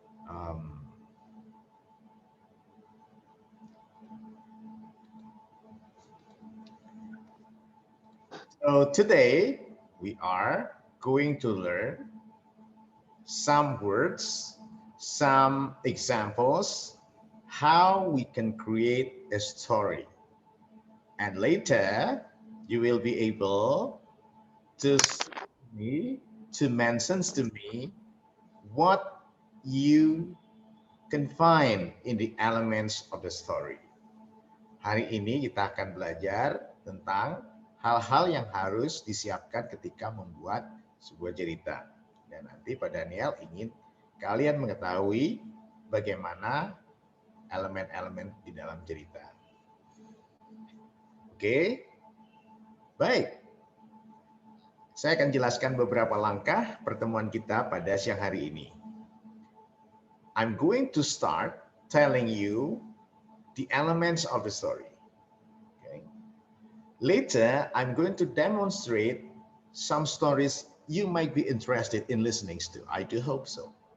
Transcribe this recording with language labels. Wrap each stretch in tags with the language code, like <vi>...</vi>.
<en>Um, so today we are going to learn some words, some examples, how we can create a story. And later you will be able to me to mention to me what you can find in the elements of the story.</en> <id>Hari ini kita akan belajar tentang hal-hal yang harus disiapkan ketika membuat sebuah cerita. Dan nanti Pak Daniel ingin kalian mengetahui bagaimana elemen-elemen di dalam cerita. Oke, baik. Saya akan jelaskan beberapa langkah pertemuan kita pada siang hari ini.</id> <en>I'm going to start telling you the elements of the story. Okay. Later, I'm going to demonstrate some stories you might be interested in listening to. I do hope so.</en>